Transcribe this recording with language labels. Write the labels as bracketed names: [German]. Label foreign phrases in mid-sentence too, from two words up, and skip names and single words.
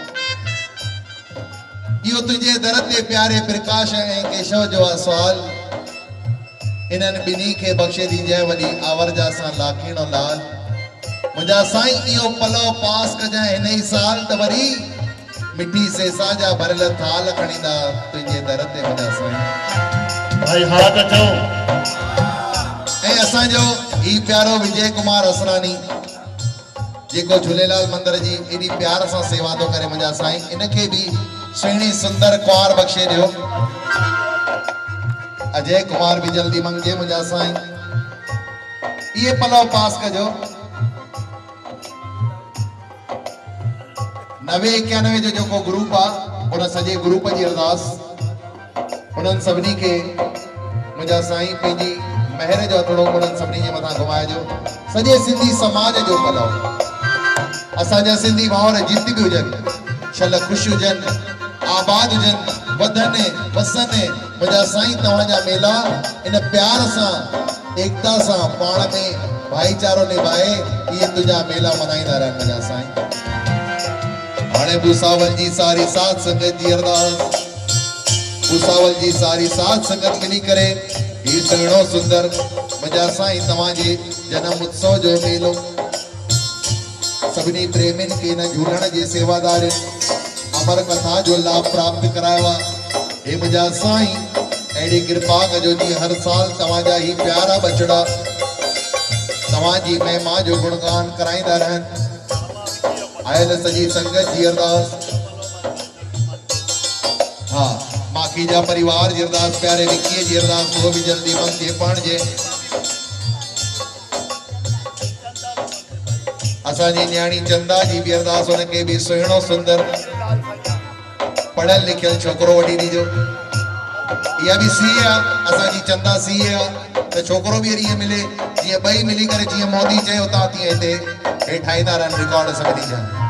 [Sindhi] इहो तुंहिंजे दर ते प्यारे प्रकाश ऐं केशव जो आहे सुवाल इन्हनि ॿिन्ही खे बख़्शे ॾिजांइ वॾी आवर्जा सां लाखीणो लाल मुंहिंजा साईं इहो पलव पास कजांइ हिन ई साल त वरी मिठी सेसा जा भरियल थाल खणींदा तुंहिंजे दर ते मुंहिंजा साईं भाई हा त चओ ऐं असांजो ही प्यारो विजय कुमार असरानी जेको झूलेलाल मंदिर जी एॾी प्यार सां सेवा थो करे मुंहिंजा साईं इनखे बि सुहिणी सुंदर कुंवार बख़्शे ॾियो अजय कुमार भी जल्दी मंगे मुझा साईं ये पलव पास कजो 9091 जो जेको ग्रुप आ उन सजे ग्रुप जी अरदास उन्हनि सभिनी खे मुंहिंजा साईं पंहिंजी महर जो हथड़ो उन्हनि सभिनी जे मथां घुमाइजो सॼे सिंधी समाज जो पलव असांजा सिंधी भाउर जित बि हुजनि छल ख़ुशि हुजनि आबाद हुजनि वधनि वसनि मुंहिंजा साईं तव्हांजा मेला इन प्यार सां एकता सां पाण में भाईचारो निभाए इहे तुंहिंजा मेला मनाईंदा रहनि मुंहिंजा साईं हाणे भूसावल जी सारी साथ संगत जी अरदास भूसावल जी सारी साथ संगत मिली करे ही सुहिणो सुंदर मुंहिंजा साईं तव्हांजे जनम उत्सव जो मेलो सभिनी प्रेमियुनि खे इन झूलण जे सेवादार अमर कथा जो लाभ प्राप्त करायो आहे हे मुंहिंजा साईं अहिड़ी कृपा कजो जीअं हर साल तव्हांजा ही प्यारा बचड़ा तव्हांजी महिमा जो गुणगान कराईंदा रहनि आयल सॼी संगत जी अरदास हाँ माखीजा परिवार जी अरदास प्यारे विकीअ जी अरदास वो भी जल्दी मंगे पढ़जे असांजी न्याणी चंदा जी बि अरदास उनखे बि सुहिणो सुंदर पढ़ियल लिखियल छोकिरो वठी ॾिजो। इहा बि सीए आहे, असांजी चंदा सीए आहे, त छोकिरो बि ईअं मिले जीअं ॿई मिली करे जीअं मोदी चयो था तीअं हिते हेठि ईंदा रहनि रिकॉर्ड सभिनी जा।